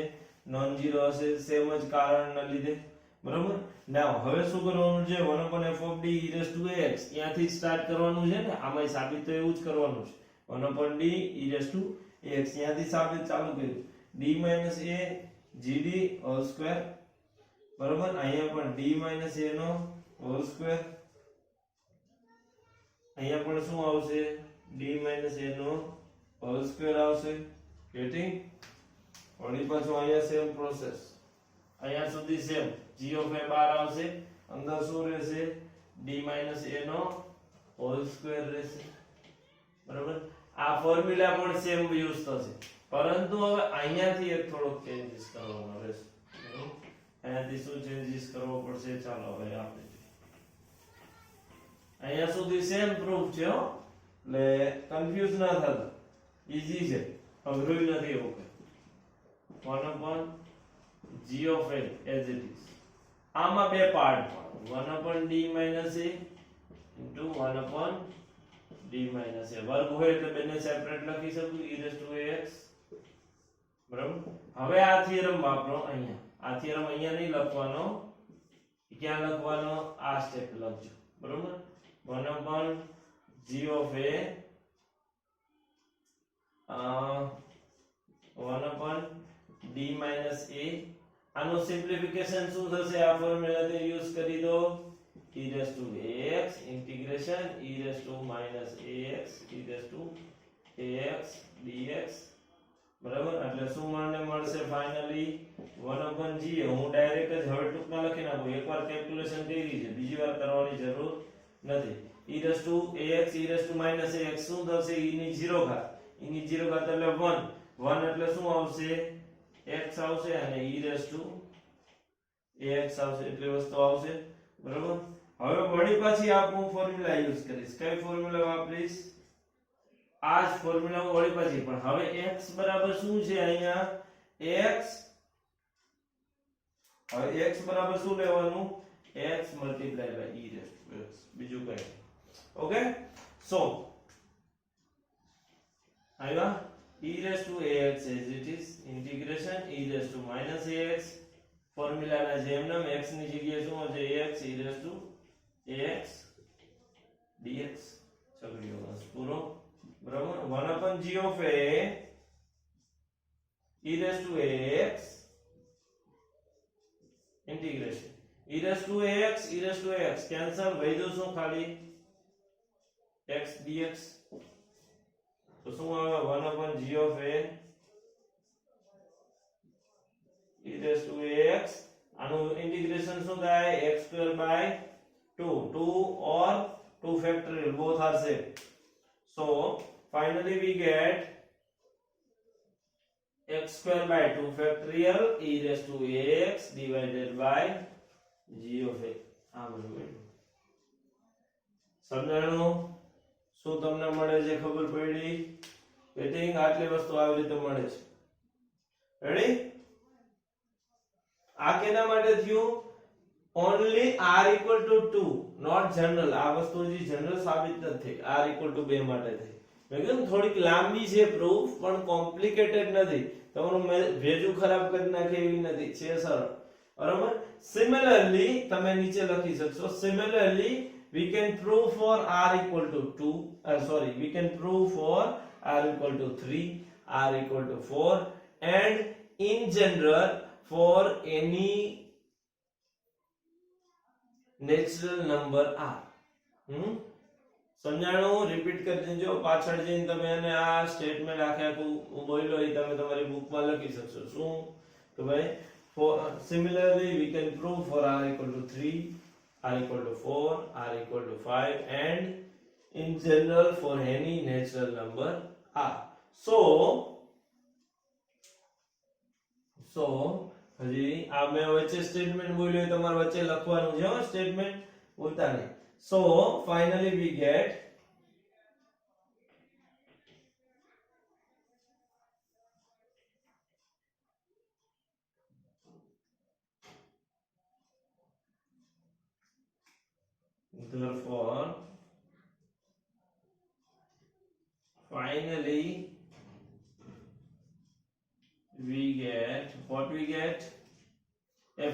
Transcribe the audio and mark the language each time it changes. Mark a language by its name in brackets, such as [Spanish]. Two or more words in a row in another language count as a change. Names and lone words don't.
[Gujarati] નોન ઝીરો હશે, સેમ જ કારણના લીધે, બરોબર? નાઉ હવે શું કરવાનું છે? [English] 1/f of d e raised to ax [Gujarati] ત્યાંથી સ્ટાર્ટ કરવાનું છે ને, આમાં સાબિત તો એવું જ કરવાનું છે. [English] 1/d e raised to ax [Gujarati] ત્યાંથી સાબિત ચાલુ કર્યું, [English] d minus a gd whole square, બરોબર? [Gujarati] અહીંયા પણ [English] d minus a [Gujarati] નો [English] whole square, [Gujarati] અહીંયા પણ શું આવશે? [English] d minus a નો whole square આવશે. [Gujarati] ગેટિંગ? વળી પાછું અહીંયા [English] same process, [Gujarati] અહીંયા સુધી સેમ, [English] g of a [Gujarati] બાર આવશે, અંદર શું રહેશે? [English] d minus a [Gujarati] નો [English] whole square [Gujarati] રહેશે, બરાબર? આ ફોર્મ્યુલા પણ [English] same use [Gujarati] થશે, પરંતુ હવે અહીંયાથી એક થોડોક ચેન્જીસ કરવાનો રહેશે. અહીંયાથી શું ચેન્જીસ કરવો પડશે? ચાલો હવે આપણે અહીંયા સુધી [English] same proof [Gujarati] છે હો, એટલે કન્ફ્યુઝ ના થતા, ઈઝી છે, અઘરું નથી એવું કઈ. [English] 1/g of a as it is. [Gujarati] આમાં બે પાર્ટ પાડો, [English] 1/d minus a into 1/d minus a. [Gujarati] વર્ગ હોય એટલે બંને સેપરેટ લખી શકું, [English] e raised to ax, [Gujarati] બરાબર? હવે આ થિયરમ વાપરો અહીંયા. આ થિયરમ અહીંયા નહીં લખવાનો, ક્યાં લખવાનો? આ સ્ટેપ લખજો, બરાબર? [English] 1/g of a 1/d minus a. [Gujarati] આનું સિમ્પ્લિફિકેશન શું થશે? આ ફોર્મ્યુલાને યુઝ કરી દો, [English] e raised to ax integration e raised to minus ax e raised to ax dx, [Gujarati] બરાબર? એટલે શું મળશે ફાઇનલી? 1/g. હું ડાયરેક્ટ જ હવે ટૂંકમાં લખી નાખું, એકવાર કેલ્ક્યુલેશન કરી છે, બીજી વાર કરવાની જરૂર નથી. [English] e raised to ax e raised to minus ax [Gujarati] શું થશે? e ની 0 ઘાત, e ની 0 ઘાત એટલે 1 એટલે શું આવશે? x આવશે, અને [English] e raised to ax [Gujarati] આવશે, એટલે વસ્તુ આવશે, બરાબર? હવે વળી પાછી હું ફોર્મ્યુલા યુઝ કરીશ. કઈ ફોર્મ્યુલા વાપરીશ? આ જ ફોર્મ્યુલા હું વળી પાછી, પણ હવે x બરાબર શું છે અહીંયા? x, હવે x બરાબર શું લેવાનું? [English] x multiplied by e raised to x, [Gujarati] બીજું કઈ. [English] okay, so આવ્યા e raised to ax as it is integration e raised to minus ax, [Gujarati] ફોર્મ્યુલાના જેમ નામ x ની જગ્યાએ શું હશે? [English] ax e raised to ax dx. [Gujarati] ચક્રીય વંશ પૂરો બરાબર [English] 1 upon g of a e raised to ax integration e raised to ax cancel [Gujarati] વૈધું શું ખાલી [English] x dx [Gujarati] તો શું આવે [English] 1 upon g of a e raised to ax [Gujarati] આનું ઇન્ટિગ્રેશન શું થાય [English] x square by 2 or 2 factorial both are same. So finally we get x square by 2 factorial e raised to ax divided by g of a. [Gujarati] આ બધું મળ્યું સમજાણું શું તમને મળે છે ખબર પડી પેટિંગ આટલી વસ્તુ આવી રીતે મળે છે રેડી આ કેના માટે થયું [English] only r equal to 2 not general [Gujarati] આ વસ્તુ જે જનરલ સાબિત નથી [English] r equal to 2 [Gujarati] માટે થઈ મેં કીધું થોડીક લાંબી છે પ્રૂફ પણ કોમ્પ્લિકેટેડ નથી તમારું ભેજું ખરાબ કરી નાખે એવી નથી છે સરળ બરાબર સિમિલરલી તમે નીચે લખી શકશો સિમિલરલી [English] we can prove for r equal to 2 we can prove for r equal to 3 r equal to 4 and in general for any natural number r [Gujarati] સમજાણું રિપીટ કરી દેજો પાછળ જઈને તમે એને આ સ્ટેટમેન્ટ આખે આખું બોલ્યો એ તમે તમારી બુકમાં લખી શકશો શું કે ભાઈ [English] similarly we can prove for r equal to 3 r equal to 4 r equal to 5 and in general for any natural number r so [Gujarati] હજી આ મેં વચ્ચે સ્ટેટમેન્ટ બોલ્યો એ તમારે વચ્ચે લખવાનું છે હો સ્ટેટમેન્ટ બોલતા નહીં [English] so finally we get therefore finally we get what we get f